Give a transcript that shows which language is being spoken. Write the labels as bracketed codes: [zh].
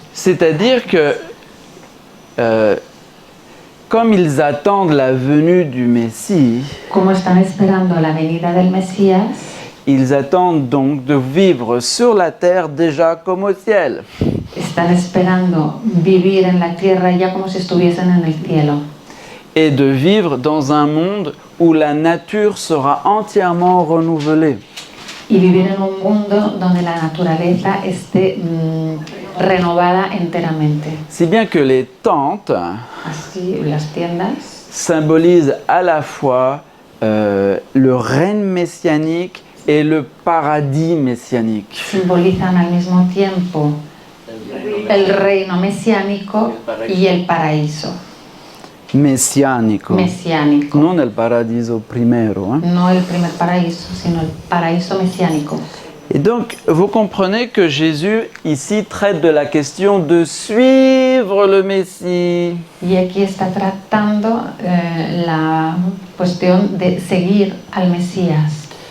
[fr] C'est-à-dire que, comme ils attendent la venue du Messie, [es] Como están esperando la venida del Mesías, [fr] ils attendent donc de vivre sur la terre déjà comme au ciel. [es] están esperando vivir en la tierra ya como si estuviesen en el cielo. [fr] Et de vivre dans un monde où la nature sera entièrement renouvelée. [es] Y vivir en un mundo donde la naturaleza esté renovada enteramente. [fr] Si bien que les tentes [es] Así las tiendas [fr] symbolisent à la fois le règne messianique et le paradis messianique. [es] simbolizan al mismo tiempo el reino mesiánico y el paraíso Messianico. mesiánico. Non el paradiso primero. Hein? No el primer paraíso, sino el paraíso mesiánico. [fr] Et donc, vous comprenez que Jésus, ici, traite de la question de suivre le Messie. [es] Y aquí está tratando la cuestión de seguir al Mesías.